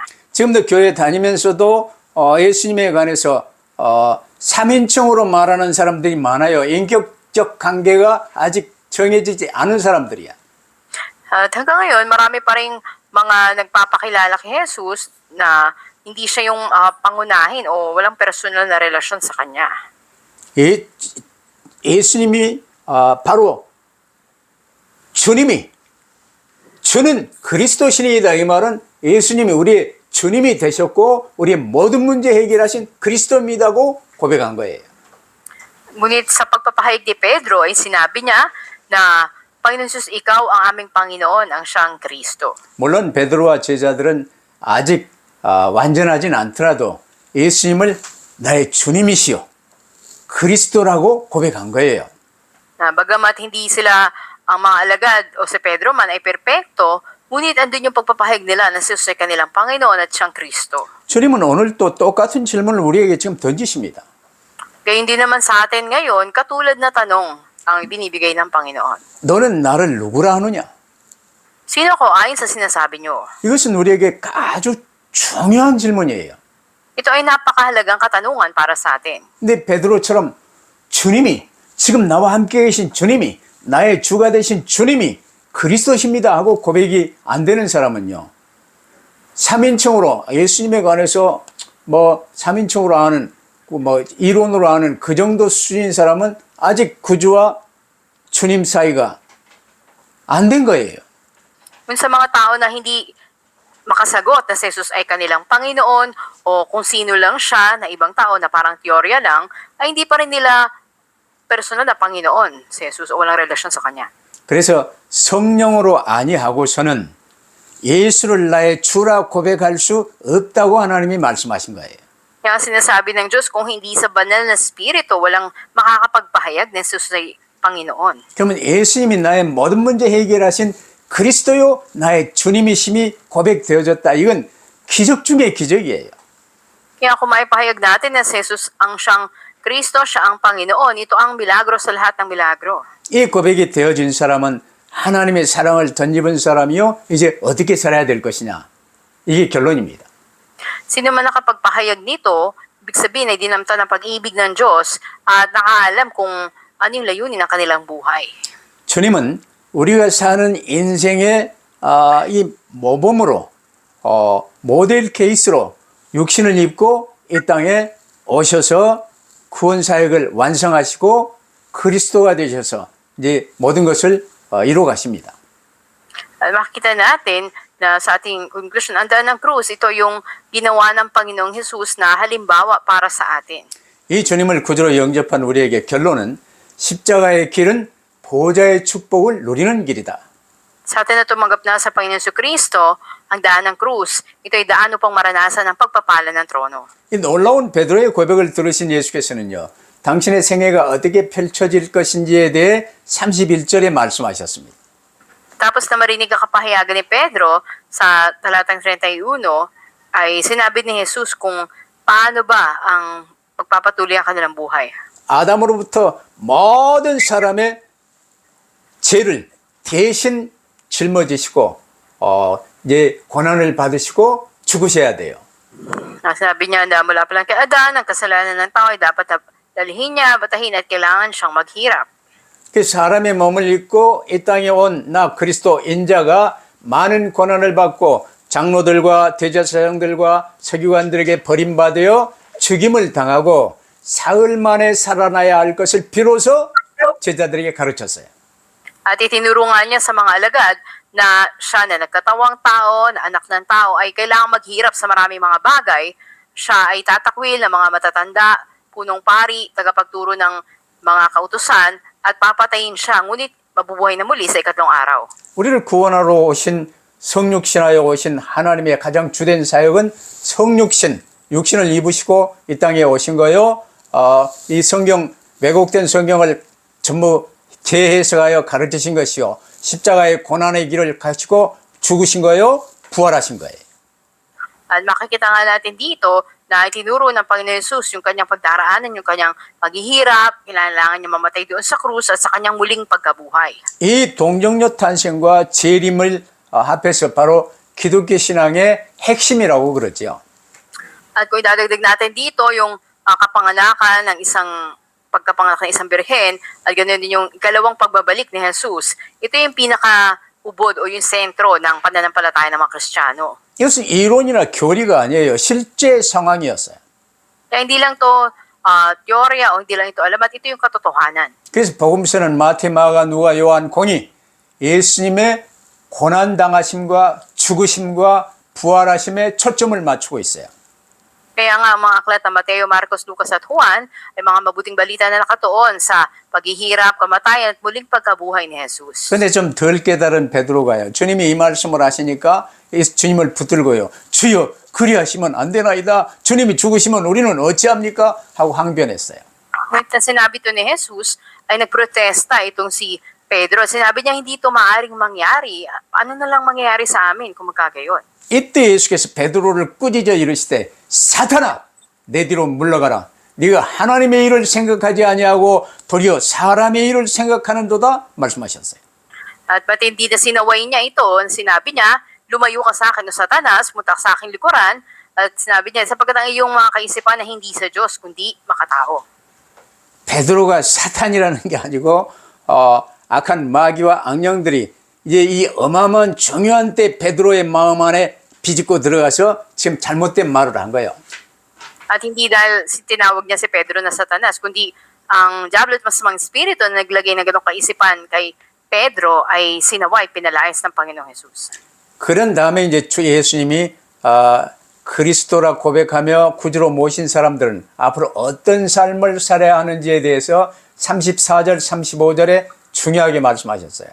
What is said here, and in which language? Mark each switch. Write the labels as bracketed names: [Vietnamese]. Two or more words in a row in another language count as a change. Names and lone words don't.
[Korean] 지금도 교회 다니면서도 예수님에 관해서 3인칭으로 말하는 사람들이 많아요. 인격적 관계가 아직 정해지지 않은 사람들이야. [Filipino] At hanggang ngayon, marami pa rin mga nagpapakilala kay Jesus na hindi siya yung pangunahin o walang personal na relasyon sa kanya. [Korean] 예수님이 바로 주님이 주는 그리스도신이다. 이 말은 예수님이 우리의 주님이 되셨고 우리의 모든 문제 해결하신 그리스도입니다고 고백한 거예요. [Filipino] Ngunit sa pagpapahayag ni Pedro ay sinabi niya na Panginoon Jesus, ikaw ang aming Panginoon, ang siyang Kristo. [Korean] 물론 베드로와 제자들은 아직 완전하진 않더라도 예수님을 나의 주님이시요 그리스도라고 고백한 거예요. [Filipino] Bagamat hindi sila ang mga alagad o si Pedro man ay perpekto, ngunit andun yung pagpapahayag nila na si Jesus ay kanilang Panginoon at siyang Kristo. [Korean] 주님은 오늘 또 똑같은 질문을 우리에게 지금 던지십니다. [Filipino] Kaya hindi naman sa atin ngayon katulad na tanong ang binibigay ng Panginoon. [Korean] 너는 나를 누구라 하느냐? [Filipino] Sino ko ayon sa sinasabi niyo? [Korean] 이것은 우리에게 아주 중요한 질문이에요. [Filipino] Ito ay napakahalagang katanungan para sa atin. [Korean] 근데 베드로처럼 주님이 지금 나와 함께 계신 주님이 나의 주가 되신 주님이 그리스도십니다 하고 고백이 안 되는 사람은요. 3인칭으로 예수님에 관해서 뭐 3인칭으로 아는 뭐 이론으로 아는 그 정도 수준인 사람은 아직 구주와 주님 사이가 안 된 거예요. [Filipino] Kung sa mga tao na hindi makasagot na si Jesus ay kanilang Panginoon o kung sino lang siya na ibang tao na parang teorya lang, ay hindi pa rin nila personal na Panginoon si Jesus o walang relasyon sa Kanya. [Korean] 그래서 성령으로 아니하고서는 예수를 나의 주라 고백할 수 없다고 하나님이 말씀하신 거예요. [Filipino] Kaya sinasabi ng Diyos, kung hindi sa banal na spirito, walang makakapagpahayag na Jesus ay Panginoon. [Korean] 그러면 예수님이 나의 모든 문제 해결하신 그리스도요 나의 주님이심이 고백되어졌다. 이건 기적 중의 기적이에요. [Filipino] Kaya kung maipahayag natin na si Jesus ang siyang Kristo, siya ang Panginoon, ito ang milagro sa lahat ng milagro. [Korean] 이 고백이 되어진 사람은 하나님의 사랑을 덧입은 사람이요 이제 어떻게 살아야 될 것이냐. 이게 결론입니다. [Filipino] Sino man nakapagpahayag nito, ibig sabihin ay dinamta ng pag-ibig ng Diyos at nakaalam kung ano yung layunin ng kanilang buhay. [Korean] 주님은 우리가 사는 인생의 이 모범으로 모델 케이스로 육신을 입고 이 땅에 오셔서 구원 사역을 완성하시고 그리스도가 되셔서 이제 모든 것을 이루어 가십니다. [Filipino] Makikita natin na sa ating conclusion, ang daan ng krus, ito yung ginawa ng Panginoong Jesus na halimbawa para sa atin. [Korean] 이 주님을 구주로 영접한 우리에게 결론은 십자가의 길은 보좌의 축복을 누리는 길이다. [Filipino] Sa atin na tumanggap na sa Panginoon Kristo, ang daan ng krus, ito ay daan upang maranasan ang pagpapala ng trono. [Korean] 이 놀라운 베드로의 고백을 들으신 예수께서는요. 당신의 생애가 어떻게 펼쳐질 것인지에 대해 31절에 말씀하셨습니다. [Filipino] Tapos na marinig ang kapahayagan ni Pedro sa talatang 31, ay sinabi ni Jesus kung paano ba ang pagpapatuloy ang kanilang buhay. [Korean] 아담으로부터 모든 사람의 죄를 대신 짊어지시고 이제 고난을 받으시고 죽으셔야 돼요. [Filipino] Sabi niya na mula pa lang kay Adan, ang kasalanan ng tao ay dapat dalhin niya, batahin at kailangan siyang maghirap. [Korean] 그 사람의 몸을 입고 이 땅에 온 나 그리스도 인자가 많은 고난을 받고 장로들과 대제사장들과 서기관들에게 버림받아 죽임을 당하고 사흘 만에 살아나야 할 것을 비로소 제자들에게 가르쳤어요. [Filipino] At itinuro nga niya sa mga alagad na siya na nagkatawang tao, na anak ng tao, ay kailangang maghirap sa maraming mga bagay. Siya ay tatakwil ng mga matatanda, punong pari, tagapagturo ng mga kautusan, at papatayin siya, ngunit mabubuhay na muli sa ikatlong araw. [Korean] 우리를 구원하러 오신 성육신하여 오신 하나님의 가장 주된 사역은 성육신, 육신을 입으시고 이 땅에 오신 거요. 이 성경, 왜곡된 성경을 전부 재해석하여 가르치신 것이요. 십자가의 고난의 길을 가시고 죽으신 거요. 부활하신 거예요. [Filipino] At makikita nga natin dito na itinuro ng Panginoon Jesus yung kanyang pagdaraanan, yung kanyang paghihirap, kailangan niya mamatay doon sa krus at sa kanyang muling pagkabuhay. [Korean] 이 동정녀 탄생과 재림을 합해서 바로 기독교 신앙의 핵심이라고 그러죠. [Filipino] At kung idadagdag natin dito yung kapanganakan ng pagkapanganak ng isang birhen, at ganoon din yung ikalawang pagbabalik ni Jesus, ito yung pinaka-ubod o yung sentro ng pananampalataya ng mga Kristiyano. [Korean] 이것은 이론이나 교리가 아니에요. 실제 상황이었어요. [Filipino] Kaya hindi lang to teorya o hindi lang ito alamat, ito yung katotohanan. [Korean] 그래서 복음서는 마태, 마가, 누가, 요한, 공이 예수님의 고난당하심과 죽으심과 부활하심에 초점을 맞추고 있어요. [Filipino] Kaya nga ang mga aklat na Mateo, Marcos, Lucas at Juan ay mga mabuting balita na nakatuon sa paghihirap, kamatayan at muling pagkabuhay ni Jesus. [Korean] 그런데 좀 덜 깨달은 베드로가요. 주님이 이 말씀을 하시니까 주님을 붙들고요. 주여 그리하시면 안 되나이다. 주님이 죽으시면 우리는 어찌합니까? 하고 항변했어요. [Filipino] Ngunit na sinabi to ni Jesus ay nagprotesta itong si Pedro. Sinabi niya hindi ito maaaring mangyari. Ano na lang mangyayari sa amin kung magkagayon? [Korean] 이때 예수께서 베드로를 꾸짖어 이르시되 사탄아 내 뒤로 물러가라. 네가 하나님의 일을 생각하지 아니하고 도리어 사람의 일을 생각하는도다 말씀하셨어요. [Filipino] At matindi na sinaway niya ito. Sinabi niya, lumayo ka sa akin o Satanas, punta ka sa aking likuran. At sinabi niya, sapagkat ang iyong mga kaisipan na hindi sa Diyos, kundi makatao. [Korean] 베드로가 사탄이라는 게 아니고 악한 마귀와 악령들이 이제 이 어마어마한 중요한 때 베드로의 마음 안에 비집고 들어가서 지금 잘못된 말을 한 거예요. [Filipino] At hindi dahil tinawag niya si Pedro na Satanas, kundi ang diablo at masamang espiritu na naglagay ng ganong kaisipan kay Pedro ay sinaway, pinalayas ng Panginoong Jesus. [Korean] 그런 다음에 이제 주 예수님이 그리스도라 고백하며 구주로 모신 사람들은 앞으로 어떤 삶을 살아야 하는지에 대해서 34절, 35절에 중요하게 말씀하셨어요.